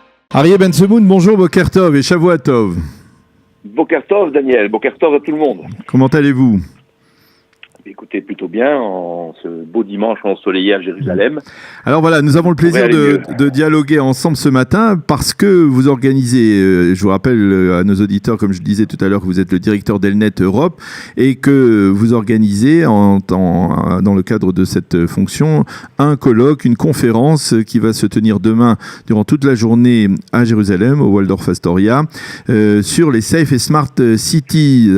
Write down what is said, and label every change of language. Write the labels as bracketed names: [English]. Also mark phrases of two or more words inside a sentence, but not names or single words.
[French] Aryeh Ben Semoun, bonjour, [Hebrew] בוקר טוב [French] et [Hebrew] שבוע טוב. בוקר טוב, [French] Daniel. [Hebrew] בוקר טוב [French] à tout le monde. Comment allez-vous ? Écoutez, plutôt bien, en ce beau dimanche ensoleillé à Jérusalem. Alors voilà, nous avons le plaisir de dialoguer ensemble ce matin parce que vous organisez, je vous rappelle à nos auditeurs, comme je disais tout à l'heure, que vous êtes le directeur d'Elnet Europe et que vous organisez dans le cadre de cette fonction un colloque, une conférence qui va se tenir demain durant toute la journée à Jérusalem, au Waldorf Astoria, sur les Safe et [English] Smart Cities.